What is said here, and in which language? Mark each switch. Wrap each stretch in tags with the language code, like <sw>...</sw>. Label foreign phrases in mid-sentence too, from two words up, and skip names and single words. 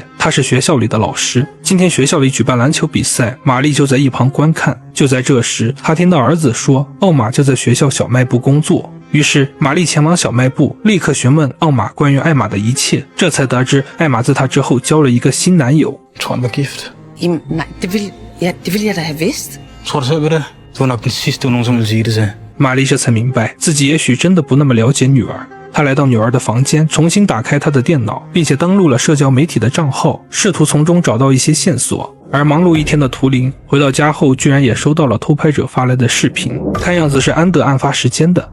<zh>她是学校里的老师，今天学校里举办篮球比赛，玛丽就在一旁观看。就在这时，她听到儿子说奥玛就在学校小卖部工作。于是玛丽前往小卖部，立刻询问奥玛关于艾玛的一切，这才得知艾玛在她之後交了一个新男友。</zh> <da>Tror han var gift? Jamen, nej, det ville jeg da have vidst. Tror du selv ved det? Du var nok den sidste, du nogensinde ville sige det til.</da> <zh>玛丽这才明白自己也许真的不那么了解女儿。她来到女儿的房间，重新打开她的电脑，并且登录了社交媒体的账号，试图从中找到一些线索。而忙碌一天的图灵回到家后，居然也收到了偷拍者发来的视频，看样子是安德案发时间的。</zh>